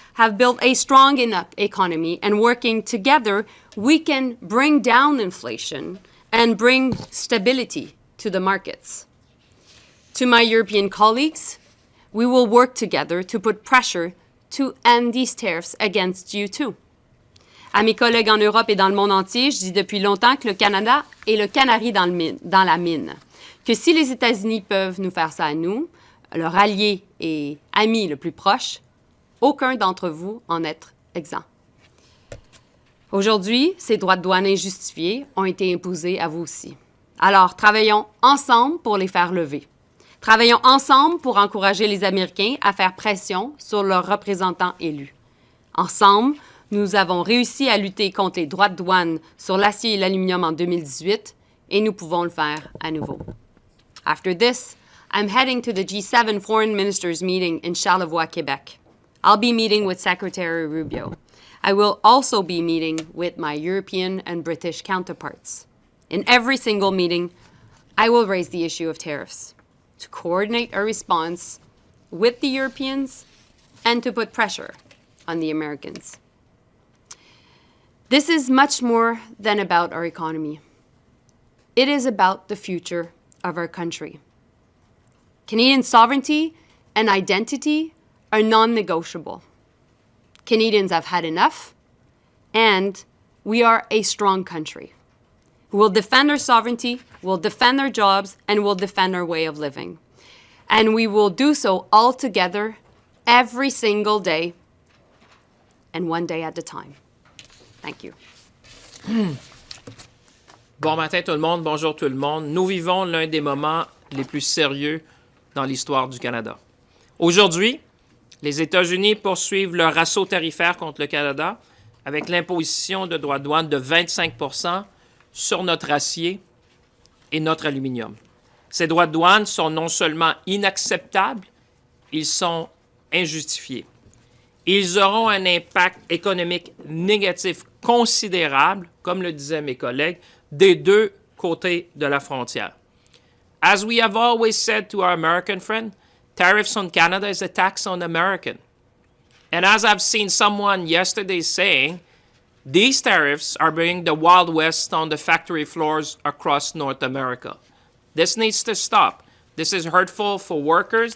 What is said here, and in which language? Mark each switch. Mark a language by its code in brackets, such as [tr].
[en] have built a strong enough economy, and working together, we can bring down inflation and bring stability to the markets. To my European colleagues, we will work together to put pressure to end these tariffs against you too. [fr] À mes collègues en Europe et dans le monde entier, je dis depuis longtemps que le Canada est le canari dans la mine. Que si les États-Unis peuvent nous faire ça à nous, leur allié et ami le plus proche, aucun d'entre vous en est exempt. Aujourd'hui, ces droits de douane injustifiés ont été imposés à vous aussi. Alors, travaillons ensemble pour les faire lever. Travaillons ensemble pour encourager les Américains à faire pression sur leurs représentants élus. Ensemble, nous avons réussi à lutter contre les droits de douane sur l'acier et l'aluminium en 2018 et nous pouvons le faire à nouveau. [en] After this, I'm heading to the G7 Foreign Ministers meeting in Charlevoix, Quebec. I'll be meeting with Secretary Rubio. I will also be meeting with my European and British counterparts. In every single meeting, I will raise the issue of tariffs to coordinate our response with the Europeans and to put pressure on the Americans. This is much more than about our economy. It is about the future of our country. Canadian sovereignty and identity are non-negotiable. Canadians have had enough, and we are a strong country. We'll defend our sovereignty, we'll defend our jobs, and we'll defend our way of living. And we will do so all together every single day and one day at a time. Thank you. [fr] Bon matin tout le monde, bonjour tout le monde. Nous vivons l'un des moments les plus sérieux dans l'histoire du Canada. Aujourd'hui, les États-Unis poursuivent leur assaut tarifaire contre le Canada avec l'imposition de droits de douane de 25 % sur notre acier et notre aluminium. Ces droits de douane sont non seulement inacceptables, ils sont injustifiés. Ils auront un impact économique négatif considérable, comme le disaient mes collègues, des deux côtés de la frontière. [en] As we have always said to our American friend, tariffs on Canada is a tax on American. And as I've seen someone yesterday saying, these tariffs are bringing the Wild West on the factory floors across North America. This needs to stop. This is hurtful for workers.